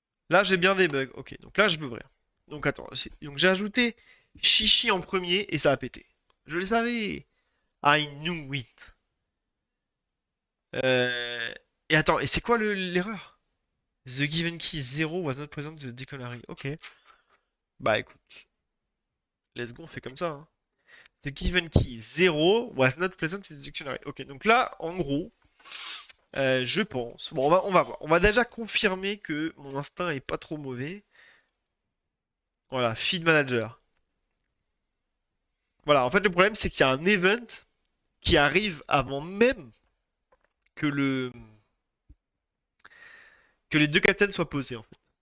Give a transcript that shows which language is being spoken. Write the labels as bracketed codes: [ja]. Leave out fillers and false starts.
[fr] Là j'ai bien des bugs. Ok, donc là je peux ouvrir. Donc attends. Donc j'ai ajouté chichi en premier et ça a pété. Je le savais. [en] I knew it. [fr] Euh, Et attends, et c'est quoi l'erreur? [en] The given key 0 was not present in the dictionary. [fr] Ok. Bah écoute, let's go, on fait comme ça, hein. [en] The given key 0 was not present in the dictionary. [fr] Ok, donc là, en gros, je pense. Bon, on va voir. On va déjà confirmer que mon instinct est pas trop mauvais. Voilà, feed manager. Voilà, en fait, le problème, c'est qu'il y a un event qui arrive avant même que que les deux captains soient posés, en fait.